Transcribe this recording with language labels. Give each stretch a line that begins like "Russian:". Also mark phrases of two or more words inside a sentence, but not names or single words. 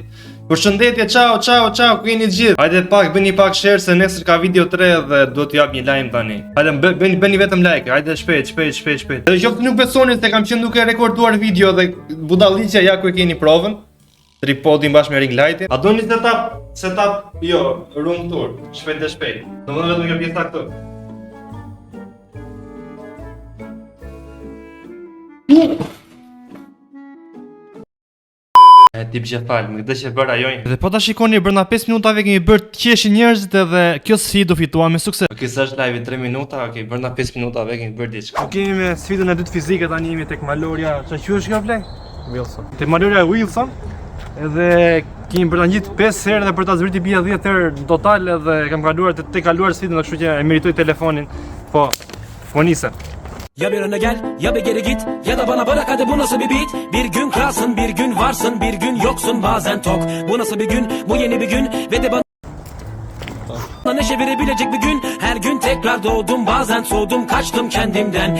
Albanian: Përshëndetje, ciao, ku jeni gjithë? Hajde pak, bëni pak share se nesër ka video 3 dhe do t'ju jap një lajm tani. Hajde bëni vetëm like, hajde shpejt. Edhe qoftë nuk besoni se kam qenë duke rekorduar video dhe budalliqja ja ku e keni provën. Tripodin bashkë me
English: ring light-
Albanian: in. A doni setup, jo,
English: room tour,
Albanian: shpejt. Domethënë vetëm kjo pjesa këtu. E tip që falë, më këtë që bërë ajojnë. Dhe po ta shikoni, brenda 5 minutave kemi bërë të qeshi njerëzit edhe kjo sfidë u fitua me sukses. Okej, sa është live 3 minuta, okej, brenda 5 minutave kemi bërë diçka. Okej, kemi me sfidën e dytë fizike, tani jemi tek Maloria, çfarë quhesh kjo play? Wilson. Tek Maloria Wilson. Edhe kemi bërë gjithë 5 herë dhe për ta zbritur bija 10 herë në total edhe kam kaluar të kaluar sfidën, kështu që e meritoj telefonin. Po nise.
Turkish: Ya bir öne gel, ya bir geri git, ya da bana bırak hadi bu nasıl bir beat? Bir gün kralsın, bir gün varsın, bir gün yoksun bazen tok. Bu nasıl bir gün, bu yeni bir gün ve de bana neşe verebilecek bir gün. Her gün tekrar doğdum, bazen soğudum, kaçtım kendimden.